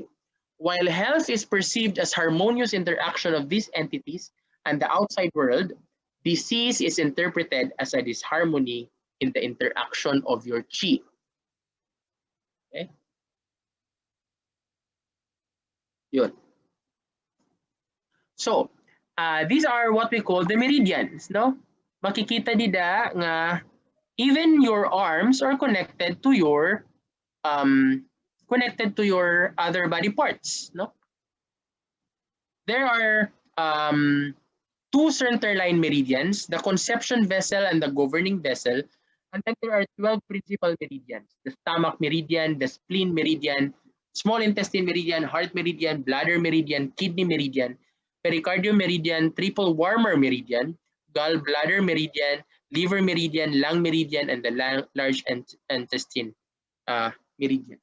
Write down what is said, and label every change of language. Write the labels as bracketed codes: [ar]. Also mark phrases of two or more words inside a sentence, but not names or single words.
[en] While health is perceived as harmonious interaction of these entities and the outside world, disease is interpreted as a disharmony in the interaction of your qi. Okay? Yun. So, these are what we call the meridians, no? [war] Makikita nida nga [en] even your arms are connected to your other body parts, [war] no? [en] There are two centerline meridians, the conception vessel and the governing vessel, and then there are 12 principal meridians: the stomach meridian, the spleen meridian, small intestine meridian, heart meridian, bladder meridian, kidney meridian, pericardium meridian, triple warmer meridian, gallbladder meridian, liver meridian, lung meridian, and the large intestine meridian.